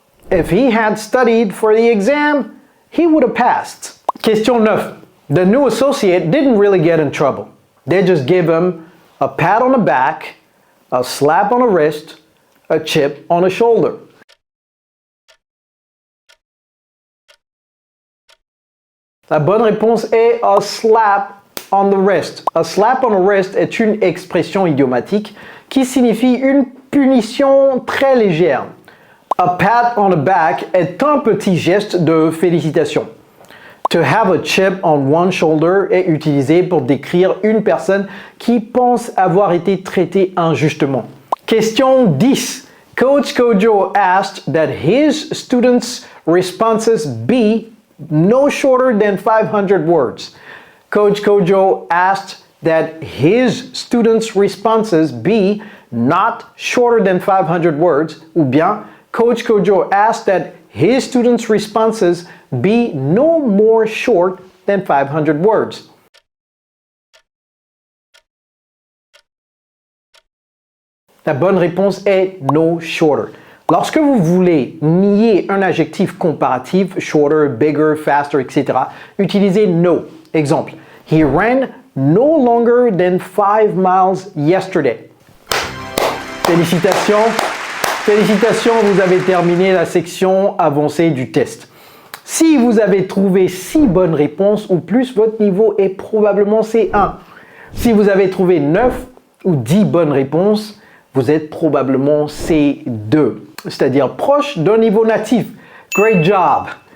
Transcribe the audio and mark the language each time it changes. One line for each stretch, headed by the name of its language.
English: If he had studied for the exam, he would have passed. Question 9. The new associate didn't really get in trouble. They just gave him a pat on the back, a slap on the wrist, a chip on the shoulder.
French: La bonne réponse est
English: a slap on the wrist. A slap on the wrist
French: est une expression idiomatique qui signifie une punition très légère.
English: A pat on the back
French: est un petit geste de félicitation.
English: To have a chip on one shoulder
French: est utilisé pour décrire une personne qui pense avoir été traitée injustement.
English: Question 10. Coach Kojo asked that his students' responses be no shorter than 500 words. Coach Kojo asked that his students' responses be not shorter than 500 words,
French: ou bien
English: Coach Kojo asked that his students' responses be no more short than 500 words.
French: La bonne réponse est no shorter. Lorsque vous voulez nier un adjectif comparatif, shorter, bigger, faster, etc., utilisez no.
English: Exemple, he ran no longer than 5 miles yesterday.
French: Félicitations, vous avez terminé la section avancée du test. Si vous avez trouvé 6 bonnes réponses ou plus, votre niveau est probablement C1. Si vous avez trouvé 9 ou 10 bonnes réponses, vous êtes probablement C2, c'est-à-dire proche d'un niveau natif.
English: Great job!